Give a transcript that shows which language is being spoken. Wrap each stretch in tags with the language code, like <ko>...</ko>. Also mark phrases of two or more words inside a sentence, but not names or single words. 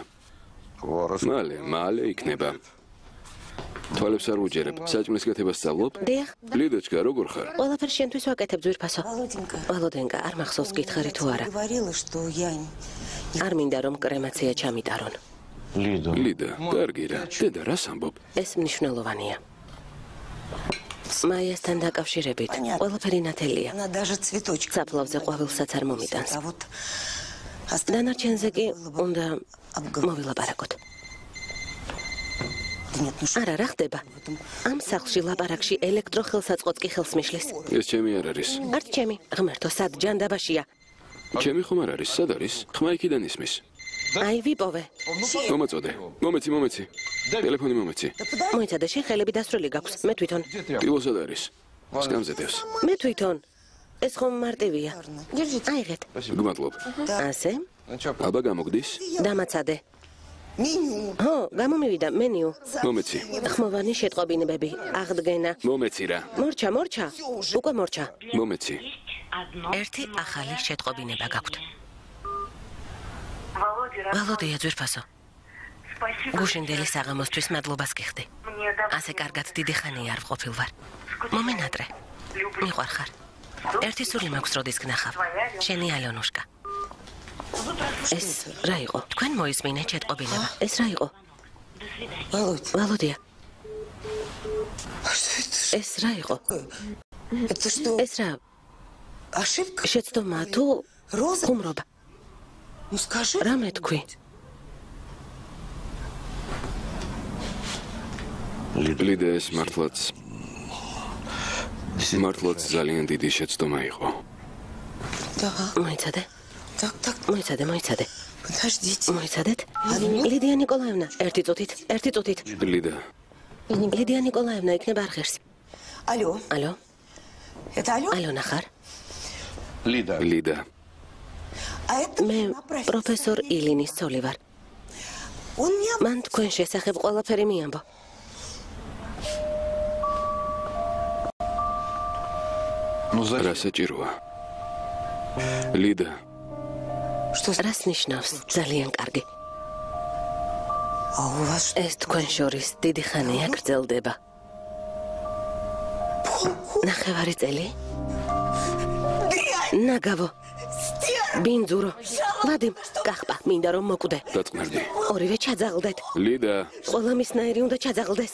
<ka>მალე იქნება. თვალებს არ უჯერებ. საჭმლის კეთებას სწავლობ? დიახ. ლიდოჩკა, როგორ ხარ? ყველაფერს შენთვის ვაკეთებ ძვირფასო. ვალოდენკა, არ მახსოვს გითხარი თუ არა.</ka> <ru>Говорила, что я</ru> <ka>არ მინდა რომ კრემაცია ჩამიტარონ. ლიდა, კარგი რა. დედა რას ამბობ? ეს მნიშვნელოვანია. მაიასთან დაკავშირებით ყველაფერი ნათელია.</ka> <ru>она даже цветочек.</ru> <ka>საფლავზე ყვავილსაც არ მომიტანს.</ka> <ru>А вот</ru> <ka>დანარჩენზე კი უნდა მოვილაპარაკოთ.</ka> <ru>да нет, ну что?</ru> <ka>არა, რა ხდება? ამ სახლში ლაპარაკში ელექტროხელსაწყოც კი ხელს მიშლის. ეს ჩემი არ არის. არც ჩემი, ღმერთო, სად ჯანდაბაშია. ჩემი ხომ არ არის? სად არის? ხმა იქიდან ისმის. აი, ვიპოვე. მომაწოდე. მომეცი. ტელეფონი მომეცი. მოიცადე, შენ ხელები დასრული გაქვს. მე თვითონ. ტილოსად არის. სკამზედევს. მე თვითონ. ეს ხომ მარტივია.</ka> <ru>Держите.</ru> <ka>აიღეთ. გმადლობ. ასე?</ka> <ru>Ну что,</ru> <ka>აბა გამოგდის? დამაცადე.</ka> <ru>Меню.</ru> <ka>ხო, გამომივიდა მენიუ. მომეცი. ხმოვანი შეტყობინებები, აღდგენა. მომეცი რა. მორჩა. უკვე მორჩა. მომეცი. ერთი ახალი შეტყობინება გაქვთ. ვალოდია ძვირფასო. გუშინდელი საღამოსთვის მადლობას გიხდი. ასე კარგად დიდი ხანია არ ვყოფილ ვარ. მომენატრე. მიყვარხარ. ერთი სული მაქვს როდის გნახავ. შენი ალონუშკა. ეს რა იყო? თქვენ მოისმინეთ შეტყობინება. ეს რა იყო?</ka> <ru>Володь,</ru> <ka>ვალოდია.</ka> <ru>а что это?</ru> <ka>ეს რა იყო?</ka> <ru>Это что?</ru> <ka>ეს რა?</ka> <ru>Ошибка?</ru> <ka>შეცდომა თუ</ka> <ru>Роза?</ru> <ka>ხუმრობა?</ka> <ru>Ну скажи.</ru> <ka>რა მეთქვი? ლიდა ეს მართლაც ძალიან დიდი შეცდომა იყო.</ka> <ru>Да.</ru> <ka>მოიცადე?</ka> <ru>Так.</ru> <ka>მოიცადე.</ka> <ru>Подождите.</ru> <ka>მოიცადეთ? ლიდია ნიკოლაევნა, ერთი წუთით. ლიდა, ლიდია ნიკოლაევნა იქნება არხერს.</ka> <ru>Алло.</ru> <ka>ალო,</ka> <ru>Это алло?</ru> <ka>ალონა ხარ? ლიდა.</ka> <ru>А это</ru> <ka>მე</ka> <ru>на профессор.</ru> <ka>პროფესორ ილინის ცოლი ვარ.</ka> <ru>Он мне</ru> <ka>მან თქვენ შესახებ ყველაფერი მიამბო. რა საჭიროა? ლიდა,</ka> <ru>что?</ru> <ka>რას ნიშნავს ძალიან კარგი?</ka> <ru>А у вас что?</ru> <ka>ეს თქვენ შორის დიდი ხანია გრძელდება. ნახევარი წელი? ნაგავო. ბინძურო. ვადიმ, კახპა, მინდა რომ მოკვდე. დაწყნარდი. ორივე ჩაძაღლდეთ. ლიდა, ყველა მისნაირი უნდა ჩაძაღლდეს.</ka>